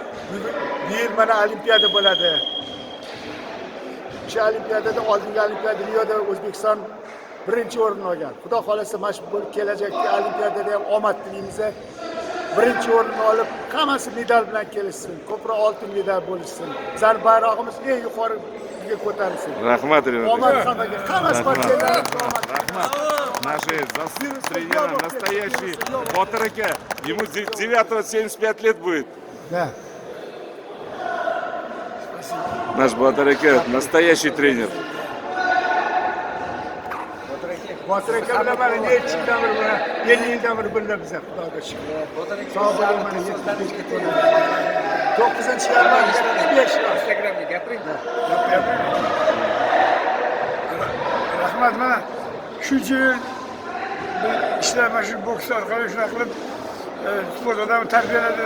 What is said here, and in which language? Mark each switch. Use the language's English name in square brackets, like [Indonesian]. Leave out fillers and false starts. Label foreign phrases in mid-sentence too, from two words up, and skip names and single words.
[Uzbek] Bu yil mana olimpiada bo'ladi. O'sha olimpiadada oldingi olimpiada Rioda O'zbekiston birinchi o'rin olgan. Xudo xolasa mana shu kelajakda olimpiadada ham omad tilaymiz. Birinchi o'rinni olib, hammasi medal bilan kelishsin. Ko'proq oltin medal bo'lishsin. Bizning bayrog'imiz eng yuqoriga ko'tarilsin. Rahmat, Omad hammaga, hamma sportchilarga omad. Rahmat. [Russian] Наши тренера настоящий. Botir aka, ему 9 75 лет будет. Да. Наш Botir aka настоящий тренер. [Uzbek] Botir aka bilan mana necha yildan beri, 50 yildan beri birga biz, Xudoga shukr. Sog' bo'ling, mana 75 ga to'ladi. 9-yarman, 5 yosh. Instagramga gapiring. Rahmat, mana shuncha yil ishlar mana shu boks orqali shunaqa qilib sport odamni tarbiyaladi.